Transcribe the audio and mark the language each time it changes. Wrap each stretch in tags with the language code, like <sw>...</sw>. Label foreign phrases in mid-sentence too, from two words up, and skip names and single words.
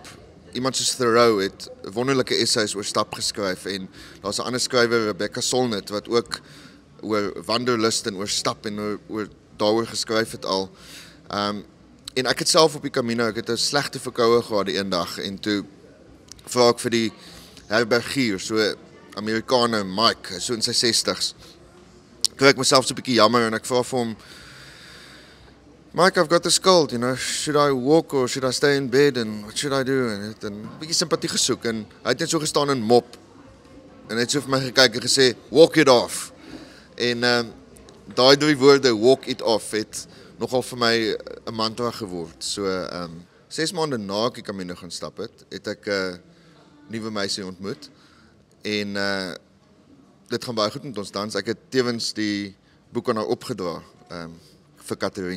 <af>Iemand soos Thoreau het wonderlike essays oor stap geskryf, en daar's 'n ander skrywer, Rebecca Solnit, wat ook oor wanderlust en oor stap en oor daaroor geskryf het al. En ek het self op die Camino, ek het 'n slegte verkoue gehad die een dag, en toe vra ek vir die herbergier, so Amerikaner, Mike, so in sy 60's. Kry ek myself so 'n bietjie jammer, en ek vra vir hom,</af> <en>"Mike, I've got this cold, should I walk or should I stay in bed, and what should I do?"</en> <af>En het 'n bietjie simpatie gesoek, en hy het net so gestaan en mop, en hy het so vir my gekyk en gesê,</af> <en>"Walk it off."</en> <af>En daai 3 woorde,</af> <en>walk it off,</en> <af>het nogal vir my 'n mantra geword. So 6 maande na ek die Camino gaan stap het ek 'n nuwe meisie ontmoet en dit gaan baie goed met ons tans. Ek het tevens die boek aan haar opgedra vir Catherine.</af>